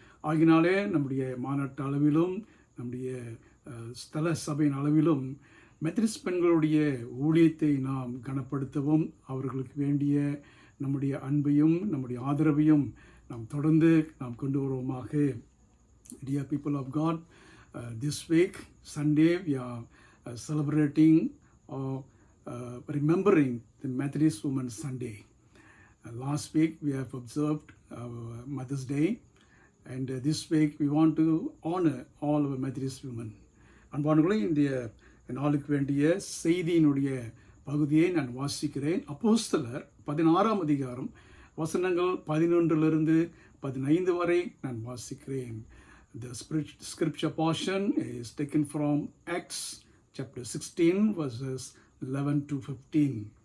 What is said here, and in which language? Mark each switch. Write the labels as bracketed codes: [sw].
[ta] ஆகினாலே நம்முடைய மாநாட்டு அளவிலும் நம்முடைய ஸ்தல சபையின் அளவிலும் மெத்தடிஸ்ட் பெண்களுடைய ஊழியத்தை நாம் கனப்படுத்தவும், அவர்களுக்கு வேண்டிய நம்முடைய அன்பையும் நம்முடைய ஆதரவையும் நாம் தொடர்ந்து நாம் கொண்டு வருவோமாக. [en] Dear people of God, this week, Sunday, we are celebrating or remembering the Methodist Women's Sunday. Last week, we have observed Mother's Day, and this week, we want to honor all our Methodist women. [ta] அன்பானவர்களே, இந்த நாளுக்கு வேண்டிய செய்தியினுடைய பகுதியை நான் வாசிக்கிறேன். அப்போஸ்தலர் 16ஆம் அதிகாரம் வசனங்கள் 11 15 வரை நான் வாசிக்கிறேன். [en] The scripture portion is taken from Acts chapter 16 verses 11 to 15.